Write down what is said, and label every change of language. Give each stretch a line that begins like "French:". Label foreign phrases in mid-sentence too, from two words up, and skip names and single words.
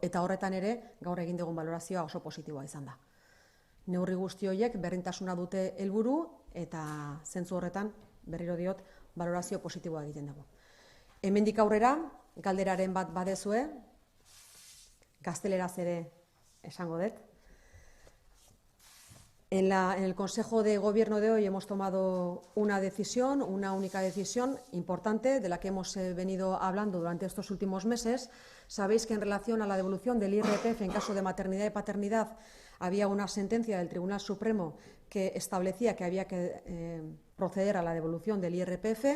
Basque: Eta horretan ere, gaur egin dugun balorazioa oso positiboa izan da. Neurri guzti horiek berdintasuna dute helburu eta zentzu horretan, berriro diot, balorazio positiboa egiten dugu. Hemendik aurrera, galderaren bat badezue, gazteleraz ere esango dut.
Spanish: En el Consejo de Gobierno de hoy hemos tomado una decisión, una única decisión importante de la que hemos venido hablando durante estos últimos meses. Sabéis que en relación a la devolución del IRPF en caso de maternidad y paternidad había una sentencia del Tribunal Supremo que establecía que había que proceder a la devolución del IRPF.